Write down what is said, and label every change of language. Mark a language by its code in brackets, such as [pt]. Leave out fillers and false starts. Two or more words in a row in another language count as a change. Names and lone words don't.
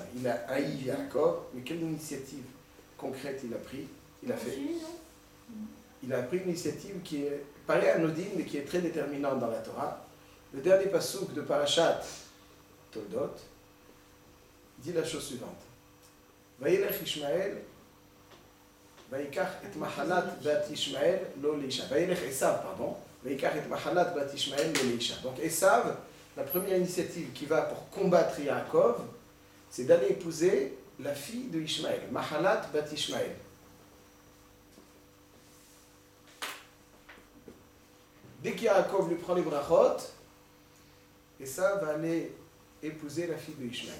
[fr] Il a haï Yaakov, mais quelle initiative concrète il a pris? Il a pris une initiative qui est paraît anodine, mais qui est très déterminante dans la Torah. Le dernier passouk de Parashat Toldot dit la chose suivante. [he] וילך ישמעאל, ויקח את מחלת בת ישמעאל לו לאשה. וילך עשו, pardon. ויקח את מחלת בת ישמעאל לו לאשה. [fr] Donc Esav, la première initiative qui va pour combattre Yaakov, c'est d'aller épouser la fille de Ishmael, Mahalat bat Ishmael. Dès qu'Yaakov lui prend les brachot, Esav va aller épouser la fille de Ishmael.